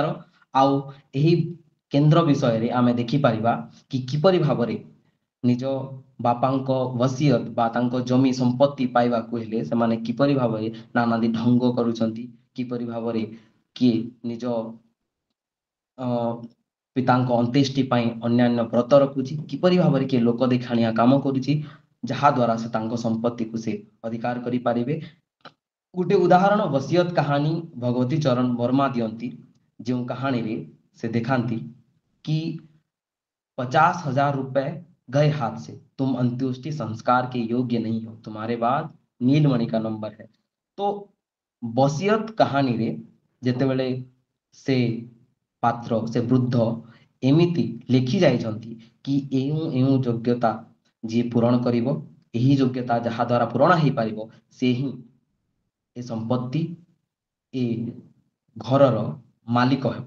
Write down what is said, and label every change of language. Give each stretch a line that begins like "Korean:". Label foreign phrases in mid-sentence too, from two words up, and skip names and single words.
Odia: ଆଉ ଏହି କେନ୍ଦ୍ର ବିଷୟରେ ଆମେ ଦେଖିପାରିବା କି କିପରି ଭାବରେ ନିଜ ବାପାଙ୍କ ୱସିୟତ ବା ତାଙ୍କ ଜମି ସମ୍ପତ୍ତି ପାଇବାକୁ ହେଲେ ସେମାନେ କିପରି ଭାବରେ ନାନାଦି ଢଙ୍ଗ କରୁଛନ୍ତି, କିପରି ଭାବରେ କିଏ ନିଜ ପିତାଙ୍କ ଅନ୍त्यେଷ୍ଟି ପାଇଁ ଅନ୍ୟାନ୍ୟ ବ୍ରତ ରଖୁଛି, କିପରି ଭାବରେ କିଏ ଲୋକ ଦେଖାଣିଆ କାମ କରୁଛି, ଯାହା ଦ୍ୱାରା ସେ ତାଙ୍କ ସମ୍ପତ୍ତିକୁ ସେ ଅଧିକାର କରିପାରିବେ। ଗୋଟେ ଉଦାହରଣ ୱସିୟତ କାହାଣୀ ଭଗବତୀ ଚରଣ ବର୍ମା ଦିଅନ୍ତି, ଯେଉଁ କାହାଣୀରେ ସେ ଦେଖାନ୍ତି କି
Hindi: 50,000 रुपए गए हाथ से, तुम अंत्येष्टि संस्कार के योग्य नहीं हो, तुम्हारे बाद नीलमणि का नंबर है।
Odia: ତ ୱସିୟତ କାହାଣୀରେ ଯେତେବେଳେ ସେ ପାତ୍ର ସେ ବୃଦ୍ଧ ଏମିତି ଲେଖି ଯାଇଛନ୍ତି କି ଏଉଁ ଯୋଗ୍ୟତା ଯିଏ ପୂରଣ କରିବ, ଏହି ଯୋଗ୍ୟତା ଯାହା ଦ୍ୱାରା ପୂରଣ ହେଇପାରିବ ସେ ହିଁ ଏ ସମ୍ପତ୍ତି ଏ ଘରର ମାଲିକ ହେବ।